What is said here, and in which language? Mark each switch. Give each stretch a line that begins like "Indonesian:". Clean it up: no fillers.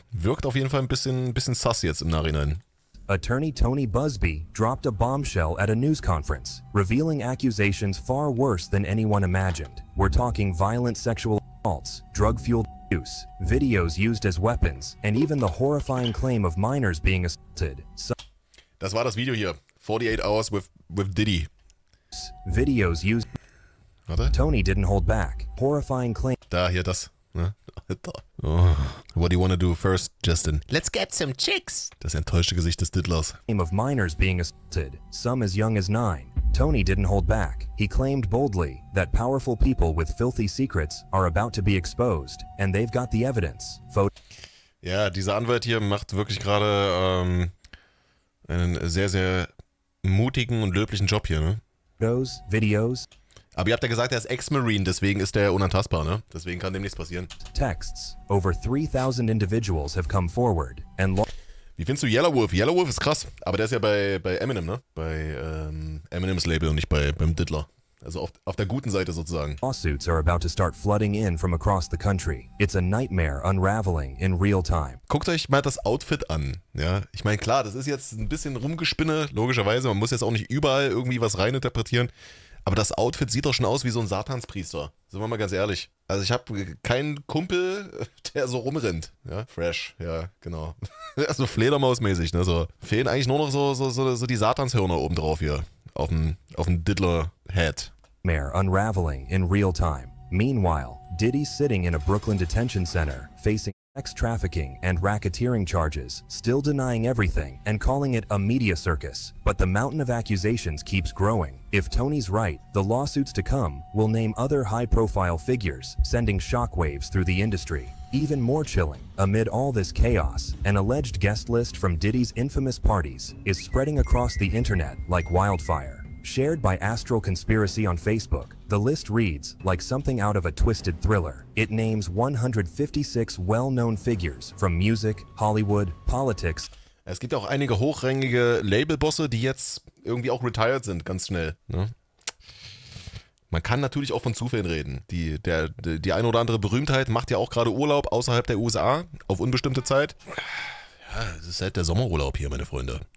German: Wirkt auf jeden Fall ein bisschen sus jetzt im Nachhinein.
English: Attorney Tony Busby dropped a bombshell at a news conference, revealing accusations far worse than anyone imagined. We're talking violent sexual assaults, drug-fueled abuse, videos used as weapons, and even the horrifying claim of minors being assaulted.
German: Das war das Video hier. 48 Hours with Diddy.
English: Videos used...
German: Warte.
English: Tony didn't hold back. Horrifying claim...
German: Da, hier, das. Ne? Oh.
English: What do you want to do first, Justin? Let's get some chicks.
German: Das enttäuschte Gesicht des Diddlers.
English: Of minors being assaulted, some as young as 9. Tony didn't hold back. He claimed boldly that powerful people with filthy secrets are about to be exposed, and they've got the evidence.
German: Ja, dieser Anwalt hier macht wirklich gerade einen sehr, sehr mutigen und löblichen Job hier, ne?
English: Videos.
German: Aber ihr habt ja gesagt, er ist Ex-Marine, deswegen ist er unantastbar, ne? Deswegen kann dem nichts passieren.
English: Texts. Over 3,000 individuals have come forward and...
German: Wie findest du Yelawolf? Yelawolf ist krass, aber der ist ja bei Eminem, ne? Bei Eminems Label und nicht beim Diddler. Also auf der guten Seite sozusagen.
English: Lawsuits are about to start flooding in from across the country. It's a nightmare unraveling in real time.
German: Guckt euch mal das Outfit an, ja? Ich meine, klar, das ist jetzt ein bisschen Rumgespinne, logischerweise. Man muss jetzt auch nicht überall irgendwie was reininterpretieren. Aber das Outfit sieht doch schon aus wie so ein Satanspriester. Sind wir mal ganz ehrlich. Also ich habe keinen Kumpel, der so rumrennt. Ja, fresh, ja, genau. Also Fledermausmäßig, ne? So. Fehlen eigentlich nur noch so die Satanshörner oben drauf hier. Auf dem Diddler-Head.
English: Mare unraveling in real time. Meanwhile, Diddy's sitting in a Brooklyn detention center, facing sex trafficking and racketeering charges, still denying everything and calling it a media circus. But the mountain of accusations keeps growing. If Tony's right, the lawsuits to come will name other high-profile figures, sending shockwaves through the industry. Even more chilling, amid all this chaos, an alleged guest list from Diddy's infamous parties is spreading across the internet like wildfire. Shared by Astral Conspiracy on Facebook, the list reads like something out of a twisted thriller. It names 156 well-known figures from music, Hollywood, politics.
German: Es gibt auch einige hochrangige Labelbosse, die jetzt irgendwie auch retired sind, ganz schnell. Ne? Man kann natürlich auch von Zufällen reden. Die eine oder andere Berühmtheit macht ja auch gerade Urlaub außerhalb der USA auf unbestimmte Zeit. Ja, es ist halt der Sommerurlaub hier, meine Freunde.